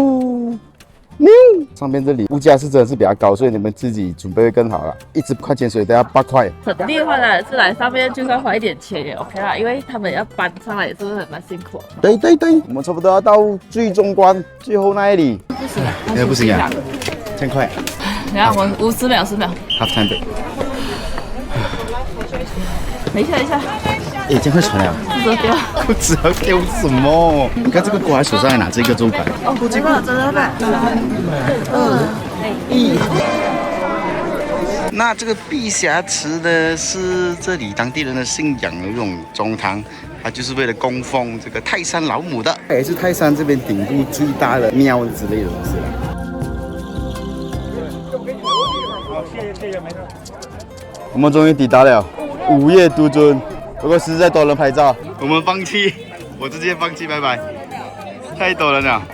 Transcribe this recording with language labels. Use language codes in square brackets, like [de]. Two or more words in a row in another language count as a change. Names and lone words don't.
[zh] 上面這裡物價是真的是比較高，所以你們自己準備會更好了。一支礦泉水都要8塊。本地換來是來上面就算花一點錢也 OK 啦，因為他們要搬上來也是很蠻辛苦。對，我們差不多要到最終關，最後那裡。不行啊，不行啊，1000塊。你看我50秒，10秒。 [en] Half time break。 [zh] 等一下。哎，這樣會傳了。不知道。不知道丟什麼？你看這個掛在手上，還拿這個週刊。哦，真的。那這個碧霞池呢，是這裡當地人的信仰的一種宗堂，它就是為了供奉這個泰山老母的，也是泰山這邊頂部最大的廟之類的東西了。好，謝謝，沒事。我們終於抵達了午夜獨尊，不過實在多人拍照，我們放棄，我直接放棄，拜拜，太多人了。